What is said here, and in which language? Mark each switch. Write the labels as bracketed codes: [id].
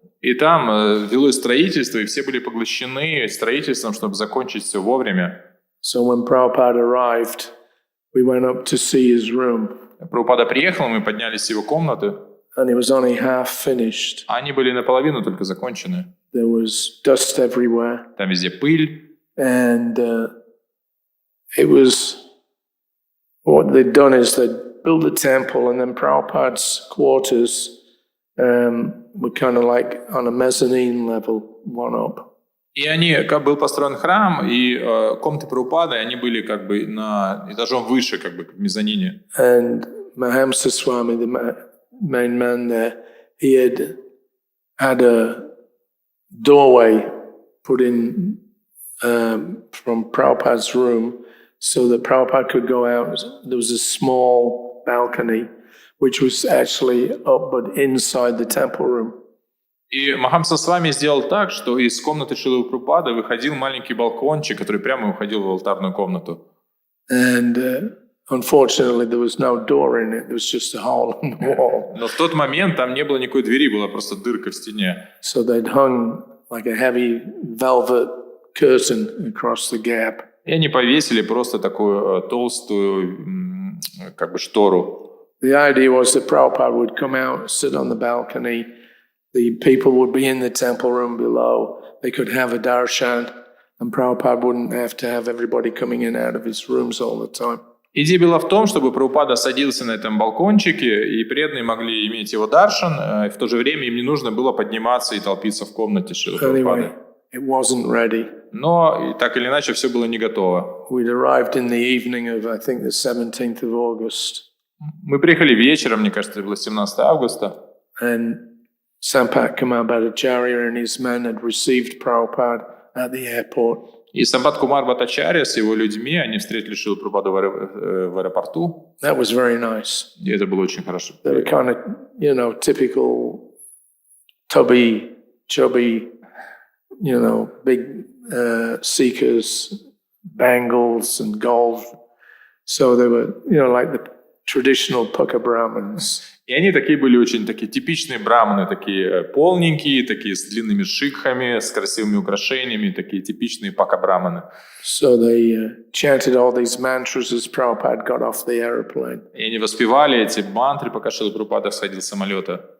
[ru] и там велось строительство, и все были поглощены строительством, чтобы закончить все вовремя. [en] So when Prabhupada arrived, we went up to see his room, [ru] Прабхупада приехал, мы поднялись в его комнаты, [en] and it was only half finished. [ru] а они были наполовину только закончены. [en] There was dust everywhere, [ru] Там везде пыль, [en] and it was, what they'd done is they'd built the temple, and then Prabhupada's quarters were kind of like on a mezzanine level, one up. [ru] и они, как был построен храм, и комнаты Прабхупады, они были как бы на этажом выше, как бы в мезонине. [en] And Mahamsa Swami, the main man there, he had a doorway put in from Prabhupada's room so that Prabhupada could go out. There was a small balcony which was actually up but inside the temple room. [ru] И Махамса с вами сделал так, что из комнаты Шрилы Прабхупады выходил маленький балкончик, который прямо уходил в алтарную комнату. [en] And unfortunately there was no door in it, there was just a hole in the wall. [ru] Но в тот момент там не было никакой двери, была просто дырка в стене. [en] So they'd hung like a heavy velvet curtain across the gap. [ru] И они повесили просто такую толстую как бы штору. [en] The idea was that Prabhupada would come out, sit on the balcony. The people would be in the temple room below. They could have a darshan, and Prabhupada wouldn't have to have everybody coming in and out of his rooms all the time. [ru] Идея была в том, чтобы Прабхупада садился на этом балкончике, и преданные могли иметь его даршан, и в то же время им не нужно было подниматься и толпиться в комнате Шрилы Прабхупады. [en] Anyway, it wasn't ready. [ru] Но так или иначе все было не готово. [en] We'd arrived in the evening of, I think, the 17th of August. [ru] Мы приехали вечером, мне кажется, это было 17 августа. [en] And Sampat Kumar Bhattacharya and his men had received Prabhupada at the airport. [ru] И Сампат Кумар Бхаттачарья с его людьми, они встретили Шрилу Прабхупаду в аэропорту. [en] That was very nice. [ru] И это было очень хорошо. [en] They were kind of, typical tubby, chubby, big seekers, bangles and gold. So they were, like the traditional Pukka Brahmins. [ru] И они такие были очень такие типичные браманы, такие полненькие, такие с длинными шикхами, с красивыми украшениями, такие типичные пака-браманы. [en] So they chanted all these mantras as Prabhupada got off the airplane. [ru] И они воспевали эти мантры, пока Шрила Прабхупада сходил с самолета.